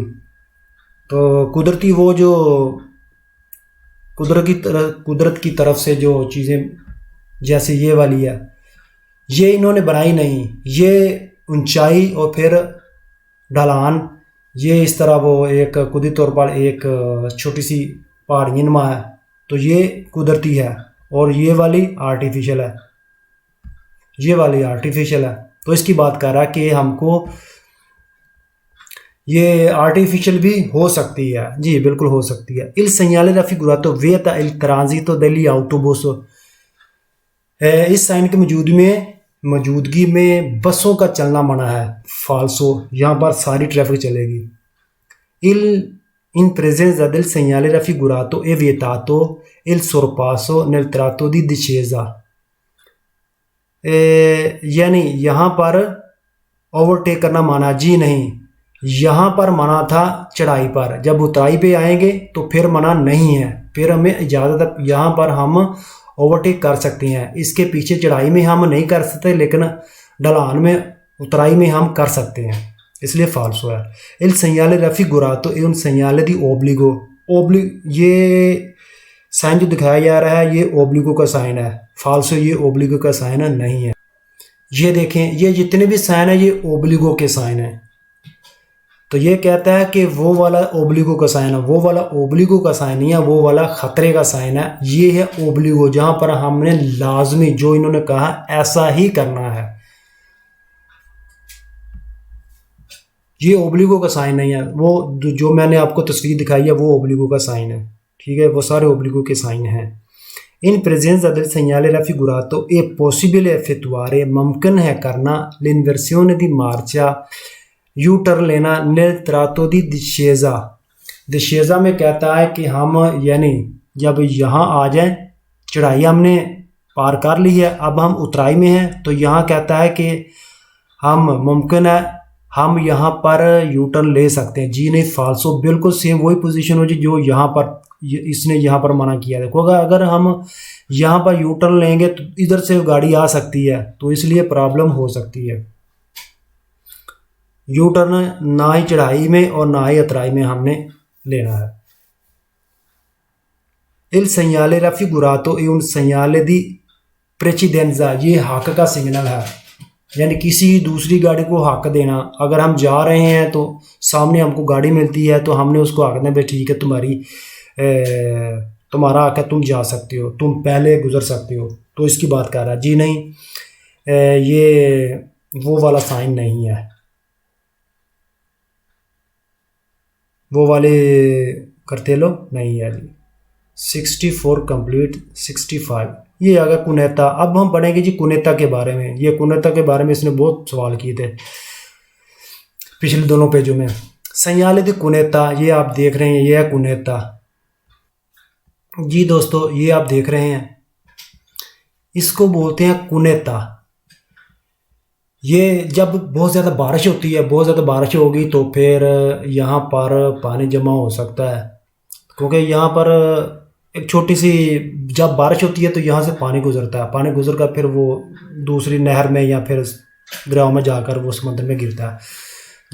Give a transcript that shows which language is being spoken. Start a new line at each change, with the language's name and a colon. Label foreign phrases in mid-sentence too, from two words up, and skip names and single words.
Hindi: तो कुदरती वो जो कुदरत की तरफ से जो चीज़ें जैसे ये वाली है, ये इन्होंने बनाई नहीं, ये ऊंचाई और फिर ढलान, ये इस तरह वो एक कुदरती तौर पर एक छोटी सी पहाड़ी नुमा है, तो ये कुदरती है और ये वाली आर्टिफिशियल है, ये वाली आर्टिफिशियल है। तो इसकी बात कर रहा है कि हमको ये आर्टिफिशियल भी हो सकती है, जी बिल्कुल हो सकती है।
Italian: इल segnale raffigurato vieta il transito degli autobus,
Hindi: इस साइन की मौजूदगी में बसों का चलना मना है, फाल्सो, यहाँ पर सारी ट्रैफिक चलेगी।
Italian: इल in presenza del segnale raffigurato è vietato il sorpasso nel tratto di discesa,
Hindi: यानी यहाँ पर ओवरटेक करना माना, जी नहीं, यहाँ पर मना था चढ़ाई पर, जब उतराई पे आएंगे तो फिर मना नहीं है, फिर हमें इजाज़त है, यहाँ पर हम ओवरटेक कर सकते हैं। इसके पीछे चढ़ाई में हम नहीं कर सकते, लेकिन ढलान में उतराई में हम कर सकते हैं, इसलिए फाल्सो है।
Italian: इल segnale raffigurato e un segnale di obbligo,
Hindi: ये साइन जो दिखाया जा रहा है ये ओब्लिगो का साइन है, फाल्सो ये ओब्लिगो का साइन नहीं है। ये देखें, ये जितने भी साइन है ये ओब्लिगो के साइन है। तो ये कहता है कि वो वाला ओब्लिगो का साइन है, वो वाला ओब्लिगो का साइन नहीं है, वो वाला खतरे का साइन है। ये है ओब्लिगो, जहाँ पर हमने लाजमी जो इन्होंने कहा ऐसा ही करना है, ये ओब्लिगो का साइन नहीं है। वो जो मैंने आपको तस्वीर दिखाई है वो ओब्लिगो का साइन है, ठीक है, वो सारे ओब्लिगो के साइन हैं।
Italian: इन presenza del segnale raffigurato è possibile effettuare,
Hindi: मुमकिन है करना,
Italian: l'inversione di marcia,
Hindi: यू टर्न लेना,
Italian: nel tratto di discesa, discesa
Hindi: में कहता है कि हम यानी जब यहाँ आ जाएं, चढ़ाई हमने पार कर ली है, अब हम उतराई में हैं, तो यहाँ कहता है कि हम मुमकिन है हम यहाँ पर यू टर्न ले सकते हैं, जी नहीं, फाल्सो, बिल्कुल सेम वही पोजीशन हो जी जो यहाँ पर इसने यहाँ पर मना किया। देखो अगर हम यहाँ पर यू टर्न लेंगे तो इधर से गाड़ी आ सकती है, तो इसलिए प्रॉब्लम हो सकती है। यू टर्न ना ही चढ़ाई में और ना ही उतराई में हमने लेना है।
Italian: इल segnale raffigurato e un segnale di precedenza,
Hindi: ये हक का सिग्नल है, यानी किसी दूसरी गाड़ी को हक देना। अगर हम जा रहे हैं तो सामने हमको गाड़ी मिलती है तो हमने उसको हक देना, भाई ठीक है तुम्हारा हक है, तुम जा सकते हो, तुम पहले गुजर सकते हो, तो इसकी बात कर रहा है। जी नहीं, ये वो वाला साइन नहीं है, वो वाले करतेलो नहीं है जी। 64 कंप्लीट 65, ये आ गया कुनेता। अब हम पढ़ेंगे जी कुनेता के बारे में। ये कुनेता के बारे में इसने बहुत सवाल किए थे पिछले दोनों पेजों में।
Italian: segnale di cunetta,
Hindi: ये आप देख रहे हैं, ये है कुनेता जी दोस्तों, ये आप देख रहे हैं, इसको बोलते हैं कुनेता। ये जब बहुत ज़्यादा बारिश होती है, बहुत ज़्यादा बारिश होगी तो फिर यहाँ पर पानी जमा हो सकता है, क्योंकि यहाँ पर एक छोटी सी, जब बारिश होती है तो यहाँ से पानी गुजरता है, पानी गुजर कर फिर वो दूसरी नहर में या फिर दरियाओं में जाकर वो समुद्र में गिरता है।